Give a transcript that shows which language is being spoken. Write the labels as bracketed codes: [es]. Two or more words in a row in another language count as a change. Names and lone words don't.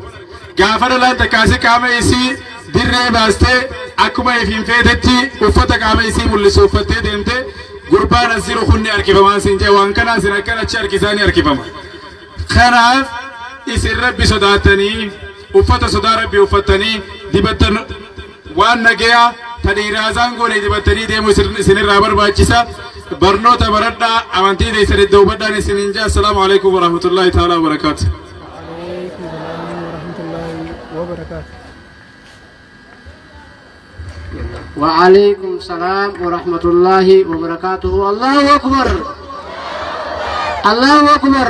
[om] Gaafa dhalaan takkaasi qaama isii dirree baastee akkuma ifiin feetetti uffata qaama isii mul'isu uffattee deemte gurbaan asiru kunni harkifamaan siin jee waan kanaa isin akkan achi harkisaanii harkifama. Kanaaf isin rabbi sodaatanii uffata sodaa rabbi uffattanii dibattan waan nagayaa tadhiiraasaan goone dibattanii deemu isinirraa barbaachisa. Barnoota baradhaa amantii teessan iddoo hubadhaan isinin jaa. [ar] السلام عليكم ورحمة الله تعالى وبركاته. وعليكم السلام ورحمة الله وبركاته. الله أكبر الله أكبر.